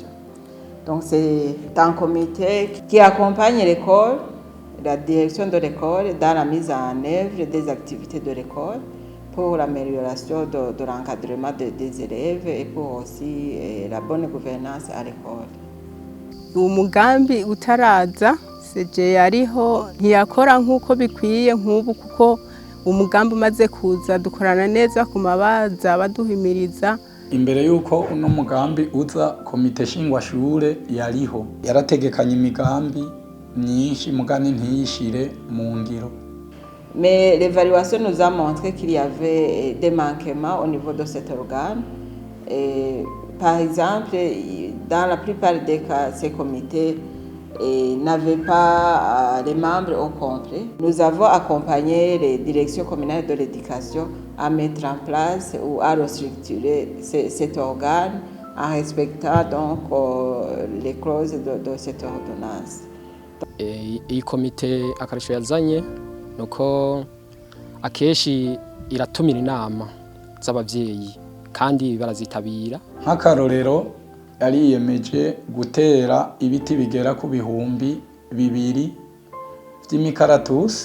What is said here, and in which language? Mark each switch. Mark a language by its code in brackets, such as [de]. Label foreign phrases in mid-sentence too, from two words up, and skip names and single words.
[fr] Donc c'est un comité qui accompagne l'école, la direction de l'école dans la mise en œuvre des activités de l'école pour l'amélioration de l'encadrement des élèves et pour aussi la bonne gouvernance à l'école. [rn] Umugambi utaraza seje yariho ntiyakora nk'uko bikwiye nk'ubu kuko umugambi umaze kuza dukorana neza ku mabaza baduhimiriza. Imbere yuko uno mugambi uza komite shingwashure yariho yarategekanye imigambi myinshi mugani ntiyishire mu ngiro. [fr] Mais l'évaluation nous a montré qu'il y avait des manquements au niveau de cet organe. Par exemple, dans la plupart des cas, ces comités n'avaient pas les membres au complet. Nous avons accompagné les directions communales de l'éducation à mettre en place ou à restructurer cet organe en respectant donc les clauses de cette ordonnance. [rn] Iyi komite akarisho yazanye nuko akeshi iratumira inama z'abavyeyi kandi barazitabira. Nk'akarorero yariyemeje gutera ibiti bigera ku bihumbi 2 vy'imikaratusi.